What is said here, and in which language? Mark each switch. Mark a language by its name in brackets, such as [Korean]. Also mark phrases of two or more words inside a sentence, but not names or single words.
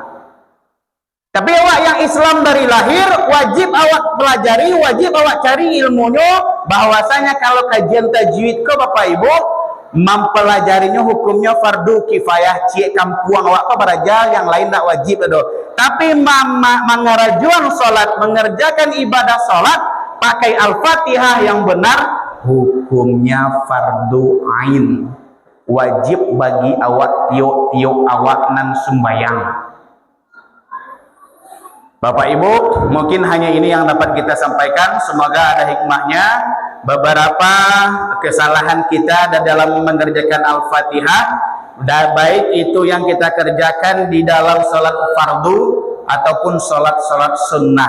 [Indonesian] Tapi awak yang Islam dari lahir wajib awak pelajari, wajib awak cari ilmunya, bahwasanya kalau kajian tajwid ke Bapak Ibu mempelajarinya hukumnya fardu kifayah, cie kampuang awak apa beraja, yang lain tak wajib itu. Tapi mengerajuan sholat, mengerjakan ibadah sholat pakai Al-Fatihah yang benar, hukumnya fardu ain, wajib bagi awak [Minangkabau] tiok awak nan sembayang. [Indonesian] Bapak Ibu, mungkin hanya ini yang dapat kita sampaikan. Semoga ada hikmahnya. Beberapa kesalahan kita dalam mengerjakan Al-Fatihah, dan baik itu yang kita kerjakan di dalam sholat fardu ataupun sholat sunnah.